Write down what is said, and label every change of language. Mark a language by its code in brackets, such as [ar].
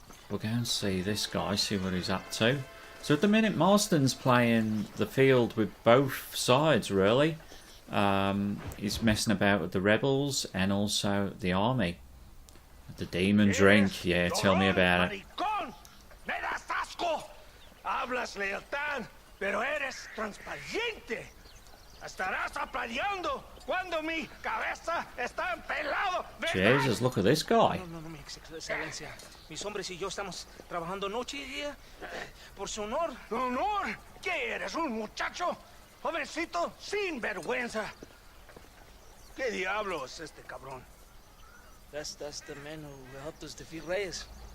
[en] We'll go and see this guy, see what he's up to. So at the minute Marston's playing the field with both sides, really. He's messing about with the rebels and also the army. The demon drink, yeah, tell me about it. [es] Me das asco. Hablas lealtad, pero eres transparente. Estarás aplaudiendo cuando mi cabeza está empelado. [en] Jesus, look at this guy. [es] No, mi excelencia. Mis hombres y yo estamos trabajando noche y día por su honor. ¿Honor? ¿Qué eres, un muchacho? Jovencito sin vergüenza. ¿Qué diablos este cabrón? [en] That's the man who helped us defeat Reyes.